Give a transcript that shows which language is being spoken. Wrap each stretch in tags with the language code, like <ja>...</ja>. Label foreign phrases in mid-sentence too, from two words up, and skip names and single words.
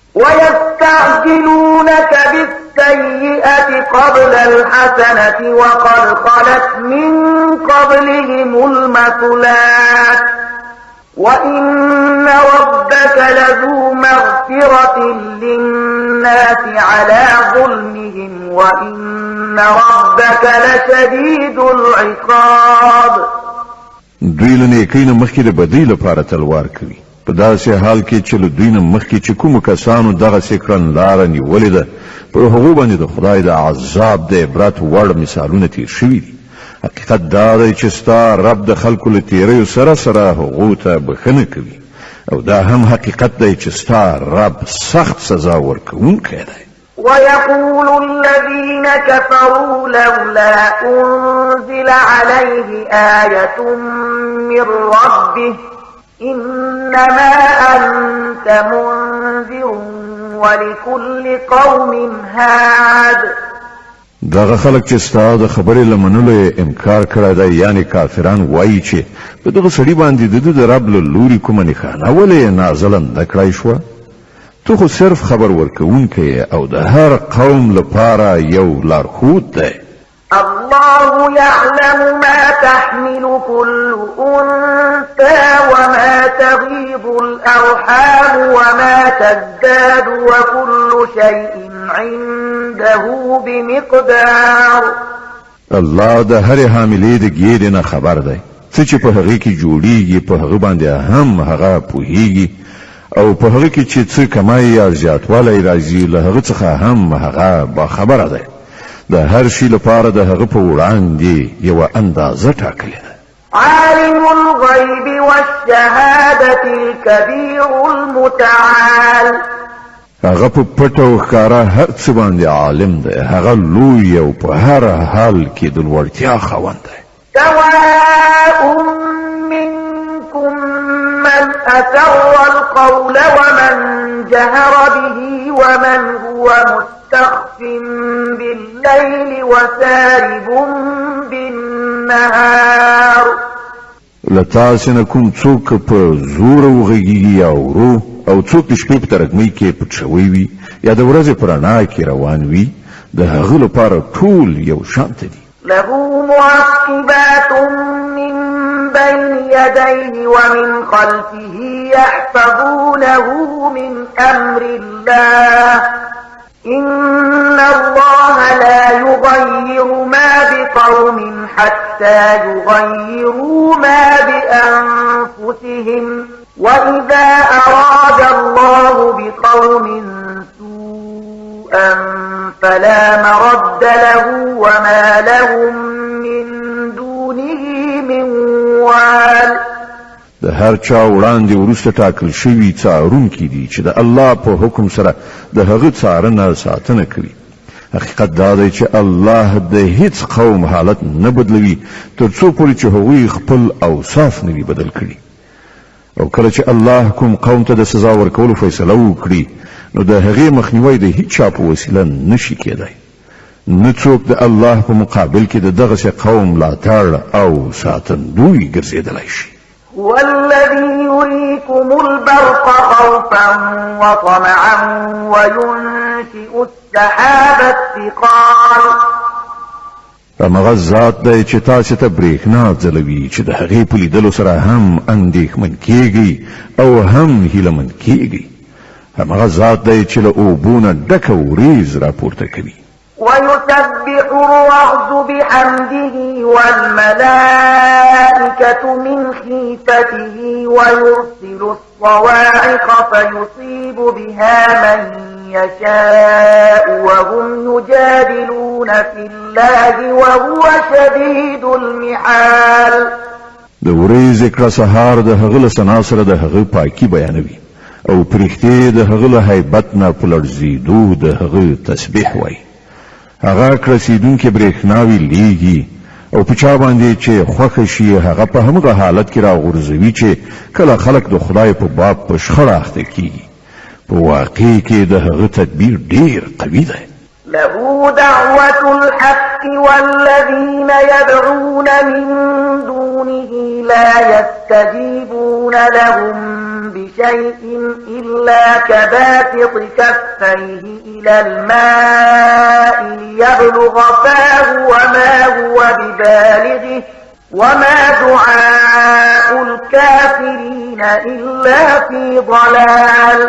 <ar>ويستعجلونك بالسيئة قبل الحسنة وقد خلت من قبلهم المثلات وإن ربك لذو مغفرة للناس على ظلمهم وإن ربك لشديد العقاب.</ar> <ps>دوی له نیکۍ نه مخکې د بدۍ لپاره تلوار کوي، په داسې حال کې چې له دوی نه مخکې چې کومو کسانو دغسې کړنلاره نیولې ده پر هغو باندې د خدای د عذاب د عبرت وړ مثالونه تیر شوي دي. حقیقت دا دی چې ستا رب د خلکو له تیریو سره سره هغو ته بښنه کوي او دا هم حقیقت دی چې ستا رب سخت سزا ورکوونکی دی.</ps> <ar>ويقول الذين كفروا لولا أنزل عليه آية من ربه إنما أنت منذر ولكل قوم هاد.</ar> <ps>دغه خلک چې ستا د خبرې له منلو انکار کړی دی، یعنی کافران وایي چې په دغه سړي باندې د ده د رب له لوري کومه نښانه ولې نازله نه کړی شوه؟ تو خو صرف خبر ورکوونکی او د هر قوم لپاره یو لارښود دی.</ps> <ar>الله يعلم ما تحمل كل أنثى وما تغيض الأرحام وما تزداد وكل شيء عنده بمقدار.</ar> <ps>الله د هر حاملې د ګیرې نه خبر دی، څه چې په هغې کې جوړیږي په هغه باندې هم هغه پوهیږي او په هغه کې چې څه کمای یا زیاتوالی راځي له هغه څخه هم هغه باخبره دی. د هر شي لپاره د هغه په وړاندې یوه اندازه ټاکلې ده.</ps> <ar>عالم الغیب والشهادة الكبیر المتعال.</ar> <ps>هغه په پټ او ښکاره هر څه باندې عالم دی، هغه لوی او په هر حال کې د لوړتیا خاوند دی.</ps> <ar>سواء منكم من أسر القول ومن جهر به ومن هو مستخف بالليل وسارب بالنهار.</ar> <ps>لتاسې نه کوم څوک په زور وغږیږي یا ورو او څوک د شپې په ترږمۍ کې پټ شوی وي یا د ورځې په رڼا کې روان وي، د هغه لپاره ټول یو شانته دي.</ps> <ar>له معقبات من بين يديه ومن خلفه يحفظونه من أمر الله إن الله لا يغير ما بقوم حتى يغيروا ما بأنفسهم وإذا أراد الله بقوم سوءا فلا مرد له وما لهم من دونه من وال.</ar> <ps>د هر چا وړاندې وروسته ټاکل شوي څارونکي دي چې د الله په حکم سره د هغه څارنه ساتنه کوي. حقیقت دا دی چې الله د هیڅ قوم حالت نه بدلوي تر څو پورې چې هغوی خپل اوصاف نه وي بدل کړي. او کله چې الله کوم قوم ته د سزا ورکولو فیصله وکړي نو د هغې مخنیوی د هیڅ چا په وسیله نشي کېدی. نه څوک د الله په مقابل کې د دغسې قوم ملاتړ او ساتندوی ګرځېدلی شي.</ps> <ar>هو الذي يريكم البرق خوفا وطمعا وينشئ السحاب الثقال.</ar> <ps>همغه ذات دی چې تاسې ته برېښنا ځلوي چې د هغې په لیدلو سره هم اندېښمن کېږئ او هم هیلهمن کېږئ. همغه ذات دی چې له اوبو نه ډکه وریځ راپورته کوي.</ps> <ar>ويسبح الرعد بحمده والملائكة من خيفته ويرسل الصواعق فيصيب بها من يشاء وهم يجادلون في الله وهو شديد المحال.</ar> <ps>د ورځې کړه سهار د هغه له ثنا سره د هغه پاکي بیانوي او پرښتې د هغه له هیبت نه په لړزېدو د هغه تسبیح وایي. هغه کرسیدونکې برېښناوي لیږي او په چا باندې چې خوښه شي هغه په همغه حالت کې راغورځوي چې کله خلک د خدای په باب په شخړه اخته کېږي. په واقع کې د هغه تدبیر ډېر قوي دی.</ps> <ar>له دعوة الحق والذين يدعون من دونه لا يستجيبون لهم بشيء إلا كباسط كفيه إلى الماء ليبلغ فاه وما هو ببالغه وما دعاء الكافرين إلا في ضلال.</ar>